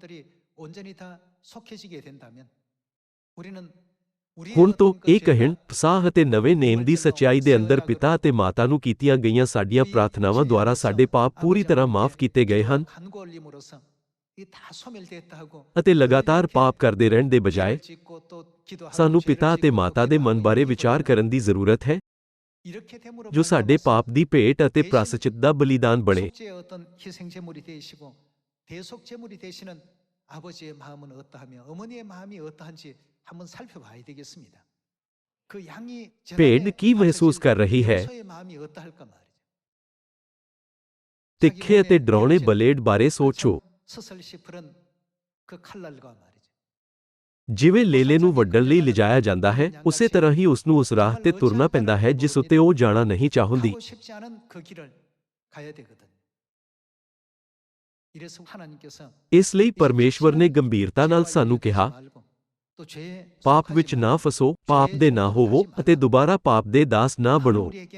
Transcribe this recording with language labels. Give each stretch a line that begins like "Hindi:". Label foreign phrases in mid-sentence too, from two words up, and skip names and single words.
Punjabi: ਹੁਣ ਤੋਂ ਇਹ ਕਹਿਣ ਪਸਾਹ ਅਤੇ ਨਵੇਂ ਨੇਮ ਦੀ ਸੱਚਾਈ ਦੇ ਅੰਦਰ ਪਿਤਾ ਅਤੇ ਮਾਤਾ ਨੂੰ ਕੀਤੀਆਂ ਗਈਆਂ ਸਾਡੀਆਂ ਪ੍ਰਾਰਥਨਾਵਾਂ ਦੁਆਰਾ ਸਾਡੇ ਪਾਪ ਪੂਰੀ ਤਰ੍ਹਾਂ ਮਾਫ ਕੀਤੇ ਗਏ ਹਨ ਅਤੇ ਲਗਾਤਾਰ ਪਾਪ ਕਰਦੇ ਰਹਿਣ ਦੇ ਬਜਾਏ ਸਾਨੂੰ ਪਿਤਾ ਅਤੇ ਮਾਤਾ ਦੇ ਮਨ ਬਾਰੇ ਵਿਚਾਰ ਕਰਨ ਦੀ ਜ਼ਰੂਰਤ ਹੈ ਜੋ ਸਾਡੇ ਪਾਪ ਦੀ ਭੇਟ ਅਤੇ ਪ੍ਰਾਸ਼ਚਿਤ ਦਾ ਬਲੀਦਾਨ ਬਣੇ।
Korean: 아버지의 마음은 어떠하며 어머니의 마음이 어떠한지 한번 살펴봐야 되겠습니다. 그 양이
Punjabi: ਭੇਡ ਕੀ ਮਹਿਸੂਸ ਕਰ ਰਹੀ ਹੈ?
Korean: 염소의 마음이 어떠할까 말이죠.
Punjabi: ਤਿੱਖੇ ਅਤੇ ਡਰਾਉਣੇ ਬਲੇਡ ਬਾਰੇ ਸੋਚੋ।
Korean: 서슬시 푸른 그 칼날과 말이죠.
Punjabi: ਜਿਵੇਂ ਲੇਲੇ ਨੂੰ ਵੱਢਣ ਲਈ ਲਿਜਾਇਆ ਜਾਂਦਾ ਹੈ, ਉਸੇ ਤਰ੍ਹਾਂ ਹੀ ਉਸ ਨੂੰ ਉਸ ਰਾਹ ਤੇ ਤੁਰਨਾ ਪੈਂਦਾ ਹੈ ਜਿਸ ਉੱਤੇ ਉਹ ਜਾਣਾ ਨਹੀਂ ਚਾਹੁੰਦੀ।
Korean: 가고 싶지 않은 그 길을 가야 되거든요.
Punjabi: ਇਸ ਲਈ ਪਰਮੇਸ਼ਵਰ ਨੇ ਗੰਭੀਰਤਾ ਨਾਲ ਸਾਨੂੰ ਕਿਹਾ, ਪਾਪ ਵਿੱਚ ਨਾ ਫਸੋ, ਪਾਪ ਦੇ ਨਾ ਹੋਵੋ ਅਤੇ ਦੁਬਾਰਾ ਪਾਪ ਦੇ ਦਾਸ ਨਾ ਬਣੋ।